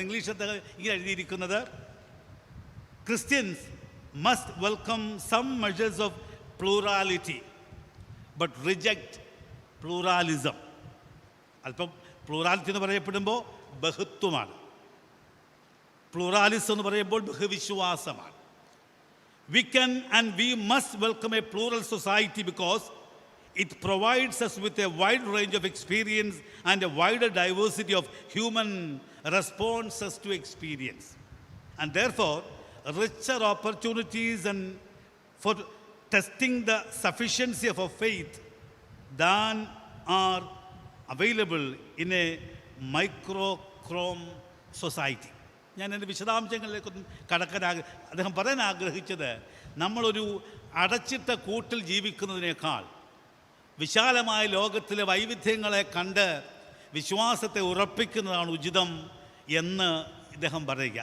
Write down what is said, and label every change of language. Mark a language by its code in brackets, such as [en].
[ml] ഞാൻ ഇംഗ്ലീഷിൽ ഇങ്ങനെ എഴുതിയിരിക്കുന്നത്, [en] Christians must welcome some measures of plurality but reject pluralism. [ml] അല്പം പ്ലൂറാലിറ്റി എന്ന് പറയപ്പെടുമ്പോൾ ബഹുത്വമാണ്, പ്ലൂറാലിസം എന്ന് പറയുമ്പോൾ ബഹുവിശ്വാസമാണ്. [en] We can and we must welcome a plural society because it provides us with a wide range of experience and a wider diversity of human responses to experience, and therefore richer opportunities and for testing the sufficiency of our faith than are available in a microchrome society. [ml] ഞാൻ എൻ്റെ വിശദാംശങ്ങളിലേക്കൊന്നും കടക്കാൻ അദ്ദേഹം പറയാൻ ആഗ്രഹിച്ചത്, നമ്മളൊരു അടച്ചിട്ട കൂട്ടിൽ ജീവിക്കുന്നതിനേക്കാൾ വിശാലമായ ലോകത്തിലെ വൈവിധ്യങ്ങളെ കണ്ട് വിശ്വാസത്തെ ഉറപ്പിക്കുന്നതാണ് ഉചിതം എന്ന് ഇദ്ദേഹം പറയുക.